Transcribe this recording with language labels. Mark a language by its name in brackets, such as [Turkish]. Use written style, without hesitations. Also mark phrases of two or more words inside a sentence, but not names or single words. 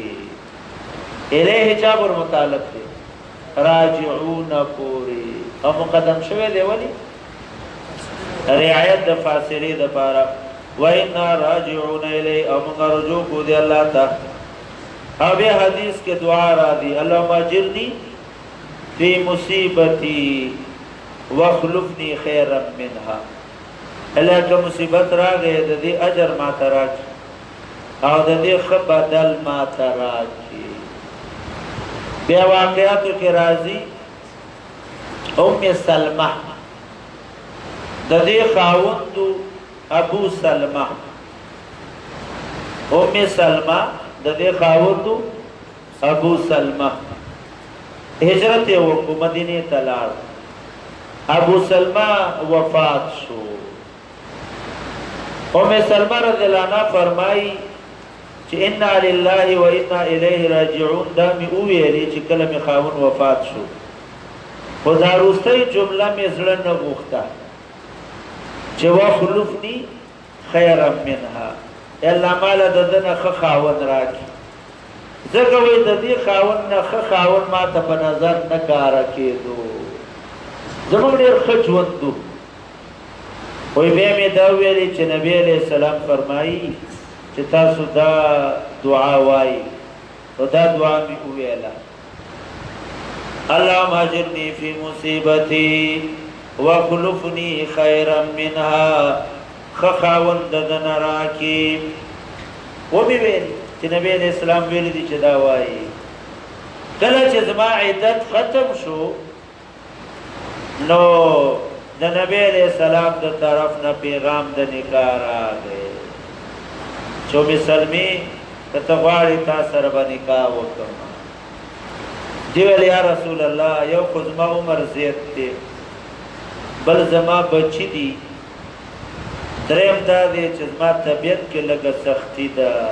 [Pashto] الیه چا پر متعلق دی؟ راجعون پوری او مقدم شوی دی. ولی رعایت د فاصلې دپاره، [Arabic] و انا راجعون الیه [Pashto] او موږ رجوع کو دی الله ته. او بیا حدیث کې دعا را دی [Arabic] اللهم اجرنی فی مصیبتی واخلفنی خیرا منها. [Pashto] الله که مصیبت راغی د دې اجر ما ته راکړي او د دې ښه بدل ما ته راکړي. بیا واقعاتو کې راځي ام سلمہ د دې خاوندو ابو سلمہ، ام سلمہ د دې خاوندو ابو سلمہ هجرت یې وکړو، مدینې ته لاړ. ابو سلمہ وفات شو. ام سلمہ [Arabic] رضی الله عنها [Pashto] فرمایي چې [Arabic] انا لله و انا الیه راجعون. [Pashto] دا مې وویلې چې کله مې خاوند وفات شو خدا روستی جمله می زړه نه غوښته چې [Arabic] واخلفني خیرا منها [Pashto] الا مال د دنه ښه خاوند راکړي ځکه وایي د دې خاوند نه ښه خاوند ما ته په نظر نه کاره کېدو زموږ ډېر ښه ژوند و وایي بیا مې دا ویلې چې نبي [Arabic] علیه السلام [Pashto] فرمایي چې تاسو دا دعا وایي نو دا دعا مې وویله [Arabic] اللهم اجرني في مصیبتي واخلفني خيرا منها [Pashto] خخاوند دنا راکی و بی ویل چې نبی [Arabic] علیہ السلام [Pashto] ویل دي چې دا وایي کله چې زما عدت ختم شو نو د نبی [Arabic] علیہ السلام [Pashto] د طرف نه پیغام د نکاح راغی چې مسلمي ته غواړي تا سره به نکاح وکړم دی ویل [Arabic] یا رسول الله [Pashto] یو خو زما عمر زیات دی بل زما بچی دي دریم دا دی چې زما طبیعت کې لږه سختی ده